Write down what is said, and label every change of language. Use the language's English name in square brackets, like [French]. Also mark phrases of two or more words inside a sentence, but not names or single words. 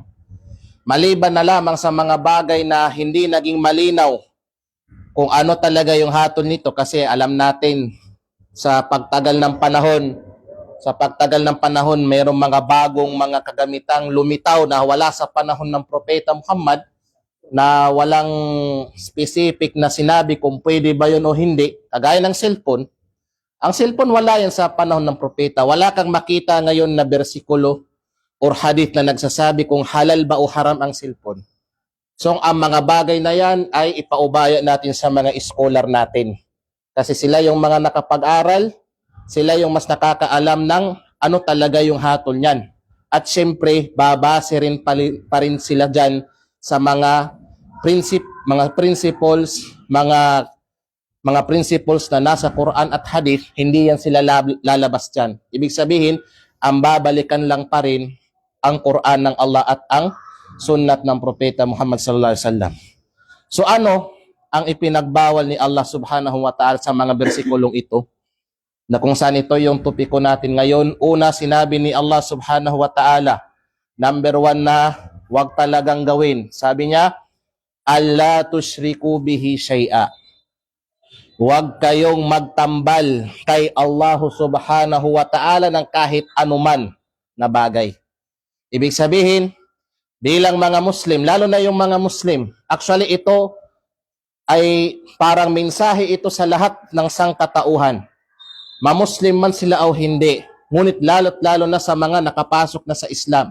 [Filipino] Maliban na lamang sa mga bagay na hindi naging malinaw kung ano talaga yung hatol nito, kasi alam natin sa pagtagal ng panahon, mayroong mga bagong mga kagamitang lumitaw na wala sa panahon ng Propeta Muhammad, na walang specific na sinabi kung pwede ba yun o hindi. Kagaya ng cellphone. Ang cellphone wala yan sa panahon ng propeta. Wala kang makita ngayon na bersikulo or hadith na nagsasabi kung halal ba o haram ang cellphone. So ang mga bagay na yan ay ipaubaya natin sa mga scholar natin. Kasi sila yung mga nakapag-aral, sila yung mas nakakaalam ng ano talaga yung hatol niyan. At syempre, babase rin pa rin sila dyan sa mga principles na nasa Quran at Hadith. Hindi yan sila lalabas dyan. Ibig sabihin, ang babalikan lang pa rin ang Quran ng Allah at ang sunnat ng Propeta Muhammad [Arabic] صلى الله عليه وسلم. [Filipino] So ano ang ipinagbawal ni Allah [Arabic] سبحانه وتعالى [Filipino] sa mga bersikulong ito? Na kung saan ito yung topiko natin ngayon. Una, sinabi ni Allah [Arabic] سبحانه وتعالى, [Filipino] number 1 na huwag talagang gawin. Sabi niya, [Arabic] ألا تشركوا به شيئا. [Filipino] Huwag kayong magtambal kay Allah [Arabic] سبحانه وتعالى [Filipino] ng kahit anuman na bagay. Ibig sabihin, bilang mga Muslim, lalo na yung mga Muslim, actually ito ay parang mensahe ito sa lahat ng sangkatauhan. Ma-Muslim man sila o hindi, ngunit lalo na sa mga nakapasok na sa Islam.